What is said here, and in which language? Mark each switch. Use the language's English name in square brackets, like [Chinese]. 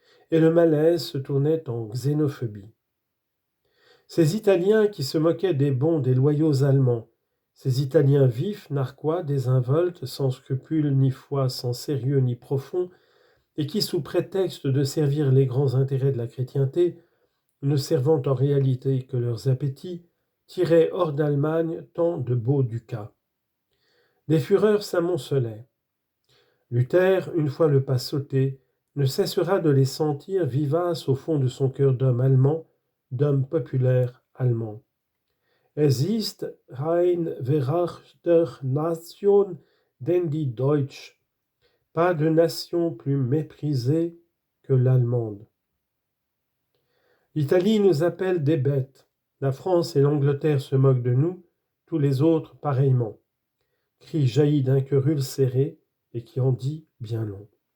[French] Et le malaise se tournait en xénophobie. Ces Italiens qui se moquaient des bons, des loyaux Allemands, ces Italiens vifs, narquois, désinvoltes, sans scrupules ni foi, sans sérieux ni profond, et qui, sous prétexte de servir les grands intérêts de la chrétienté, ne servant en réalité que leurs appétits, tiraient hors d'Allemagne tant de beaux ducats. Des fureurs s'amoncelaient. Luther, une fois le pas sauté, ne cessera de les sentir vivaces au fond de son cœur d'homme allemand, d'homme populaire allemand. [German] Es ist ein verachter Nation denn die Deutsch. [French] Pas de nation plus méprisée que l'allemande. L'Italie nous appelle des bêtes. La France et l'Angleterre se moquent de nous, tous les autres pareillement. Cri jaillit d'un cœur ulcéré et qui en dit bien long.